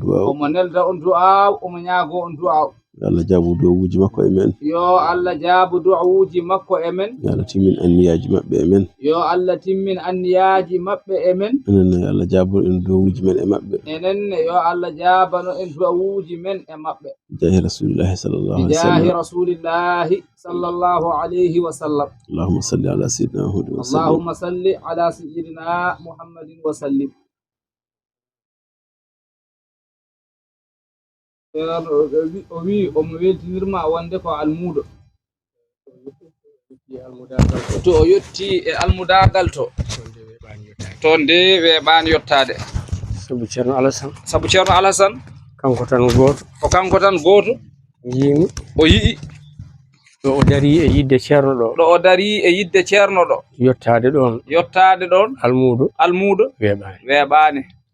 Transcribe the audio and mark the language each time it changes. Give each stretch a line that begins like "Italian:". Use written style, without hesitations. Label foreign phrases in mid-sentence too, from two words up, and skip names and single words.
Fula: on du'a yo Allah jaabu du'awuji makko e men yo Allah timmin anniyaji maɓɓe e men enenne yo Allah jaabu en du'awuji men e maɓɓe jahi
Arabic: رسول الله صلى الله عليه وسلم اللهم صل على سيدنا محمد وسلم
Fula: o wi omo weltinirma wonde ko almuuɗo to o yetti e almudagal to nde weeɓani yottade sabu ceerno Alassane kanko tan goto yimi o yii ɗo o dari e yidde ceerno ɗo yottade ɗon almuuɗo weeɓani